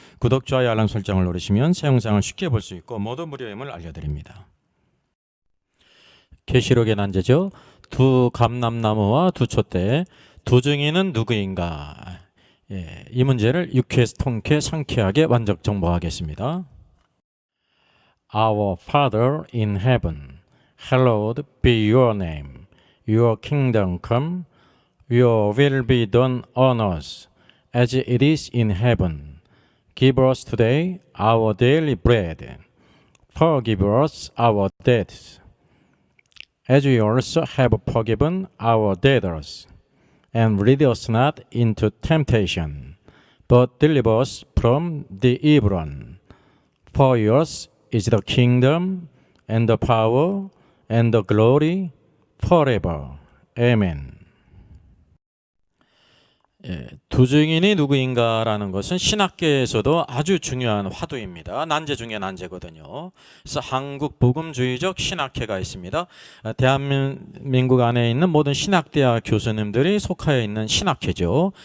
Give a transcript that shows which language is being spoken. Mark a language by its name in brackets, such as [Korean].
[Korean] 구독, 좋아요, 알람 설정을 누르시면 새 영상을 쉽게 볼 수 있고 모두 무료임을 알려드립니다. 계시록의 난제죠. 두 감람나무와 두 촛대, 두 증인은 누구인가? 이 문제를 유쾌, 통쾌, 상쾌하게 완적 정보하겠습니다. [English] Our Father in heaven, hallowed be your name. Your kingdom come, your will be done on earth as it is in heaven. Give us today our daily bread. Forgive us our debts, as we also have forgiven our debtors. And lead us not into temptation, but deliver us from the evil one. For yours is the kingdom, and the power, and the glory, forever. Amen. [Korean] 두 증인이 누구인가라는 것은 신학계에서도 아주 중요한 화두입니다. 난제 중에 난제거든요. 그래서 한국 복음주의적 신학회가 있습니다. 대한민국 안에 있는 모든 신학대학 교수님들이 속하여 있는 신학회죠.